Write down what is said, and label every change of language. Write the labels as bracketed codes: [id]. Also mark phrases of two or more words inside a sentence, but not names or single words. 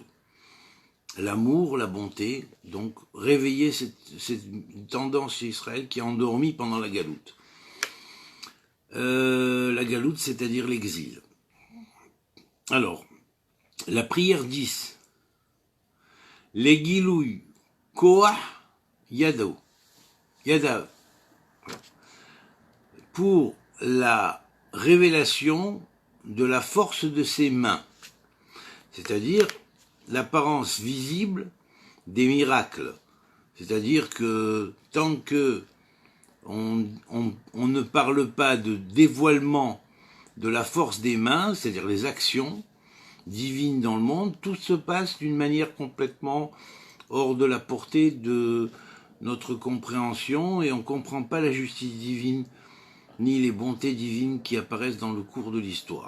[fr] L'amour, la bonté, donc réveiller cette tendance chez Israël qui est endormie pendant la galoute. La galoute, c'est-à-dire l'exil. Alors, la prière 10. [he] Les גילוי כוח ידיו. [fr] Pour la révélation de la force de ses mains, c'est-à-dire l'apparence visible des miracles. C'est-à-dire que tant que on ne parle pas de dévoilement de la force des mains, c'est-à-dire les actions divines dans le monde, tout se passe d'une manière complètement hors de la portée de notre compréhension et on ne comprend pas la justice divine ni les bontés divines qui apparaissent dans le cours de l'histoire.